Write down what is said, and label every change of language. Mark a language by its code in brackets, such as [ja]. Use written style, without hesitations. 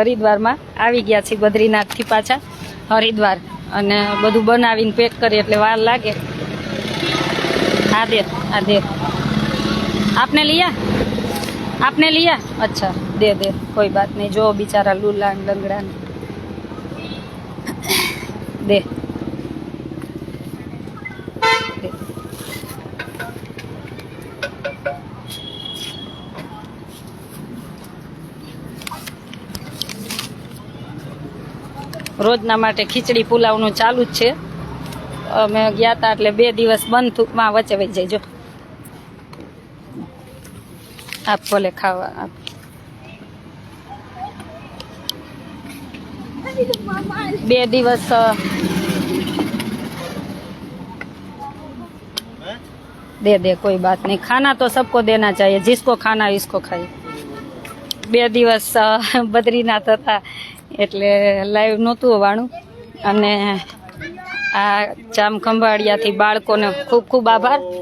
[gu] હરિદ્વારમાં આવી ગયા છીએ, બદ્રીનાથથી પાછા હરિદ્વાર, અને બધું બનાવીને પેક કરી એટલે વાર લાગે। [hi] આ દે आपने लिया? अच्छा दे, कोई बात नहीं। जो बेचारा लूला लंगड़ा दे। [gu] રોજના માટે ખીચડી પુલાવનું ચાલુ જ છે। અમે ગયા હતા એટલે 2 દિવસ બંધમાં વચ્ચે વહી જાય। જો આપ ભલે ખાવા આપ। બે દિવસ [hi] दे दे कोई बात नहीं, खाना तो सबको देना चाहिए, जिसको खाना इसको खाए। [gu] 2 દિવસ બદ્રીનાથ હતા એટલે લાઈવ નહોતું આવવાનું અને આ જામ ખંભાળિયાથી બાળકોને ખૂબ ખૂબ આભાર।